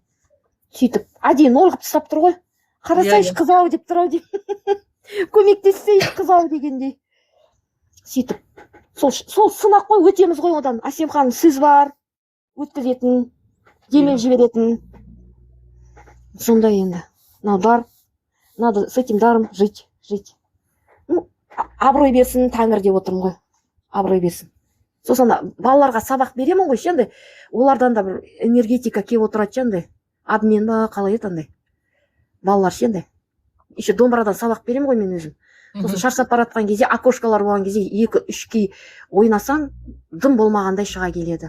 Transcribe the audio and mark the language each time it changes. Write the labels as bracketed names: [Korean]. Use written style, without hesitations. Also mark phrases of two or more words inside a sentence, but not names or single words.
[Kazakh] Сөйтіп әдейі нолғып тастап тұр ғой. Қарасайшы қыз ау деп тұр ау деп. Көмектессейші қыз ау дегендей. Сөйтіп сол сынақ қой, өтеміз ғой одан. Асем ханым, сіз бар, өткізетін, демеп жіберетін. Сондай енді. [Russian] Дар, надо с этим даром жить. Ну, [Kazakh] абырой берсін Тәңір деп отырмын ғой. Абырой берсін. Сосын балаларға сабақ беремін ғой ше андай. Олардан да бір энергетика кеп отырады ше андай. Обмен ба, қалай еді андай. Балалар ше андай. Еще домбырадан сабақ беремін ғой мен өзім. Сосын шаршап баратқан кезде, окошкалар болған кезде 2-3 кей ойнасаң, дым болмағандай шыға келеді.